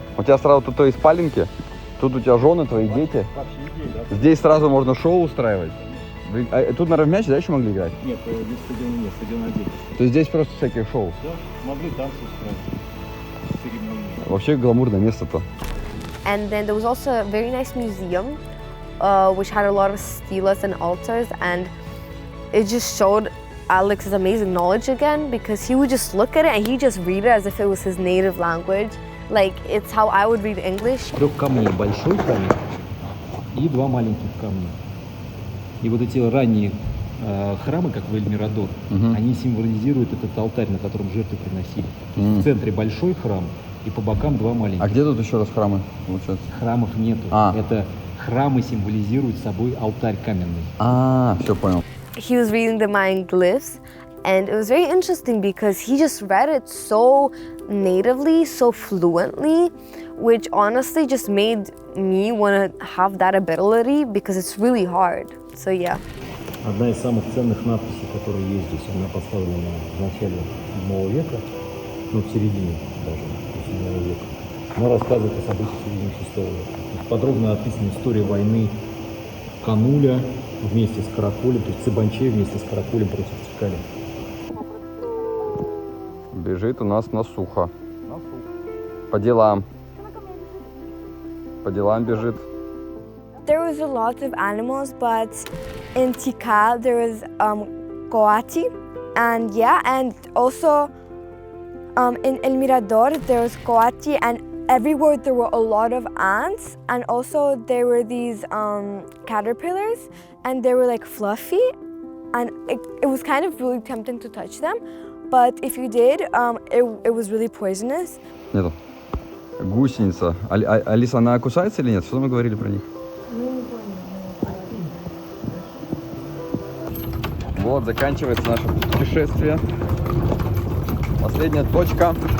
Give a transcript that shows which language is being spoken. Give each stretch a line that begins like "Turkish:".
Russian: У тебя сразу тут и спаленки, тут у тебя жены, твои дети. Вообще идея, да? Здесь сразу можно шоу устраивать. Тут, наверное, в мяч, да, еще могли играть? Нет, здесь стадиона нет, стадион отдельно. То есть здесь просто всякие шоу. Да, могли танцы устраивать. Церемонии. Вообще гламурное место-то.
English: And then there was also a very nice museum, which had a lot of stelas and altars, and it just showed Alex's amazing knowledge again, because he would just look at it and he just read it as if it was his native language. Like, it's how I would read English.
Russian: 3 камней большой камень и 2 маленьких камня. И вот эти ранние храмы, как в Эль-Мирадор, они символизируют этот алтарь, на котором жертвы приносили. То есть в центре большой храм, и по бокам два маленьких. А где тут еще раз храмы, получается? Храмов нету. Это храмы символизируют собой алтарь каменный. Все понял.
English: He was reading the Mayan glyphs, and it was very interesting because he just read it so natively, so fluently, which honestly just made me want to have that ability because it's really hard. So yeah.
Russian: Одна из самых ценных надписей, которая есть здесь, она поставлена в начале 7 века, ну, в середине даже 7 века. Она рассказывает о событиях середины 6 века. Подробно описана история войны Кануля вместе с Караколем, то есть Цыбанчей вместе с Караколем против Тикаля. Бежит у нас на сухо. По делам. По делам бежит.
English: There was a lot of animals, but in Tikal there was coati, and yeah, and also in El Mirador there was coati, and everywhere there were a lot of ants, and also there were these caterpillars, and they were like fluffy, and it was kind of really tempting to touch them, but if you did, it was really poisonous.
Russian: Нету. Гусеница. Алиса, она кусается или нет? Что мы говорили про них? Вот, заканчивается наше путешествие. Последняя точка.